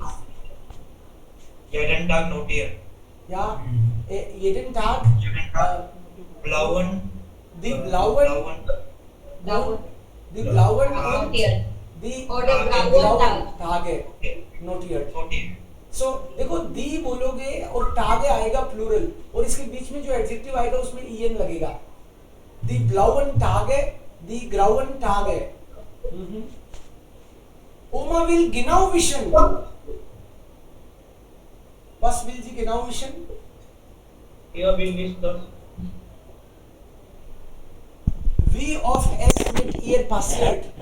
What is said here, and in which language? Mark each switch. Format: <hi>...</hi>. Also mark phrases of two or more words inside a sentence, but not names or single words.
<de>Jeden Tag notieren. ja, jeden Tag Jeden Tag blauen, die blauen Blauen. die blauen Notiert. die Oder blauen blauen Tage notieren. notiert. Notieren.</de> <hi>सो देखो दी बोलोगे और टागे आएगा प्लूरल और इसके बीच में जो एडजेक्टिव आएगा उसमें ईएन लगेगा.</hi> <de>die blauen Tage, die grauen Tage. Oma will genau wissen. Was will sie genau wissen? Hier will ich das. Wie oft es mit ihr passiert?</de>